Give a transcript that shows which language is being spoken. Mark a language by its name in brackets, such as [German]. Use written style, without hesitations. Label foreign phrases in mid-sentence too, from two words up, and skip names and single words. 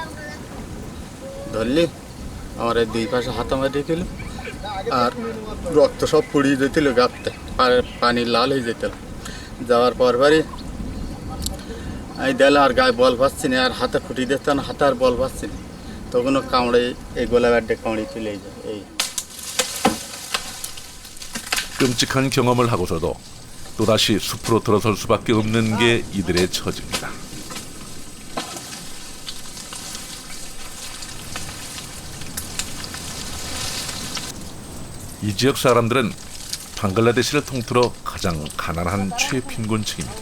[Bangla] ধরলি আমার এই দুই পাশে হাতামারি গেল আর রক্ত সব পুড়িয়ে যেতেল গাঁততে পানি লাল হয়ে যেতেল যাওয়ার পর পরই আমি দিলে আর গায়ে বল পাচ্ছি না আর হাতে ফুটিয়ে দিতে না হাতে আর বল পাচ্ছি না তখনও কামড়ে এই গোলা ব্যাডে কামড়ে তুলে যায় এই [Korean] 끔찍한 경험을 하고서도 또다시 숲으로 들어설 수밖에 없는 게 이들의 처지입니다. 이 지역 사람들은 방글라데시를 통틀어 가장 가난한 최貧困층입니다.